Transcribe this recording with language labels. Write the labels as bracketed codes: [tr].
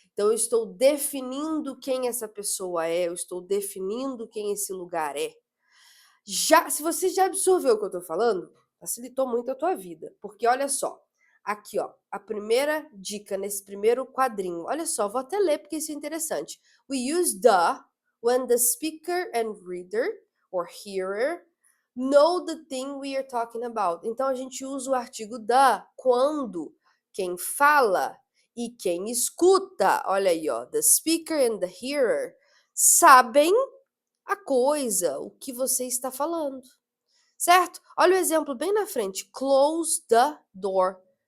[pt] Então, eu estou definindo quem essa pessoa é, eu estou definindo quem esse lugar é. Se você já absorveu o que eu estou falando, facilitou muito a tua vida, porque olha só, aqui ó, a primeira dica nesse primeiro quadrinho, olha só, vou até ler porque isso é interessante. [en] We use the when the speaker and reader or hearer know the thing we are talking about. [pt] Então a gente usa o artigo the quando quem fala e quem escuta, olha aí ó, [en] the speaker and the hearer [pt] sabem a coisa, o que você está falando, certo? Olha o exemplo bem na frente. [en] Close the door.